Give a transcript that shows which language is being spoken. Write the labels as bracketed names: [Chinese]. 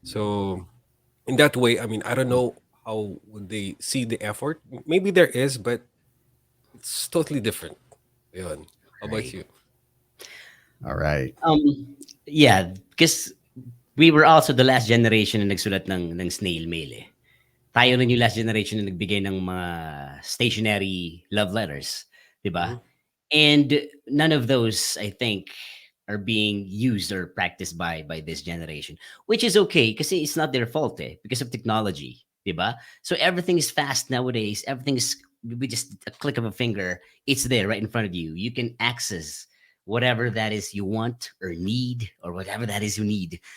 [English] So in that way, I mean, I don't know how would they see the effort. Maybe there is, but it's totally different. Yun. How about Right. you? All right. Yeah, because we were also the last generation [Filipino] na nagsulat ng [English] snail mail eh. [Filipino] Tayo rin yung last generation na nagbigay ng mga stationary love letters, 'di ba? Mhm. [English] And none of those, I think, are being used or practiced by this generation, which is okay because it's not their fault, because of technology, [Filipino] diba? [English] So everything is fast nowadays. Everything is with just a click of a finger. It's there right in front of you. You can access whatever that is you want or need, or whatever that is you need.